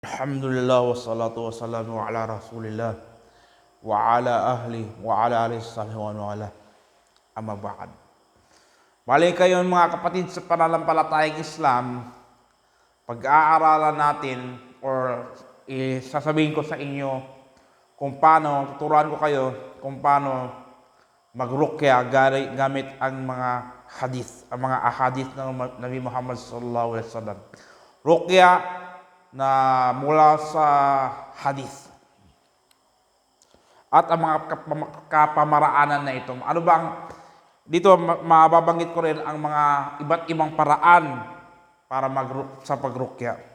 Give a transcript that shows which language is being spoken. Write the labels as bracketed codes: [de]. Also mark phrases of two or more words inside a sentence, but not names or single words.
[ar] الحمد لله والصلاة والسلام على رسول الله وعلى أهل وعلى آله و ولا أما بعد. [tl] Balik kayo mga kapatid sa pananampalatayang Islam, pag-aaralan natin or sasabihin ko sa inyo kung paano, tuturuan ko kayo kung paano magrukya gamit ang mga hadith, ang mga ahadith ng Nabi Muhammad [ar] صلى الله عليه وسلم. [tl] Rukya na mula sa hadith. At ang mga kapamaraanan na ito. Ano bang dito mababanggit ko rin ang mga iba't ibang paraan para sa pagrukya.